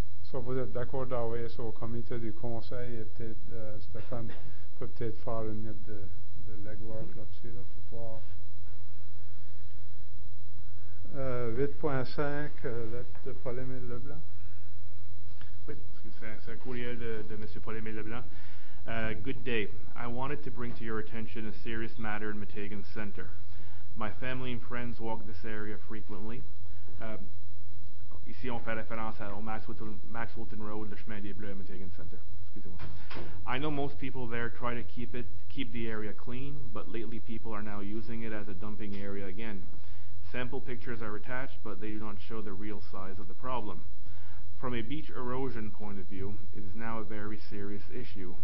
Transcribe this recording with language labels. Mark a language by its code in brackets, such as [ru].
[fr] So vous êtes d'accord d'envoyer ça au comité du conseil et peut-être Stéphane peut peut-être faire une minute de legwork là-dessus là, pour voir. 8.5, lettre de Paul-Émile Leblanc. Oui, c'est un courriel de M. [en] Paul-Émile Leblanc. Good day. I wanted to bring to your attention a serious matter in Meteghan Center. My family and friends walk this area frequently. [fr] Ici, on fait référence au Maxwellton Road, le chemin des Bleus à Meteghan Center. Excusez-moi. [en] I know most people there try to keep the area clean, but lately people are now using it as a dumping area again. Sample pictures are attached, but they do not show the real size of the problem. From a beach erosion point of view, it is now a very serious issue.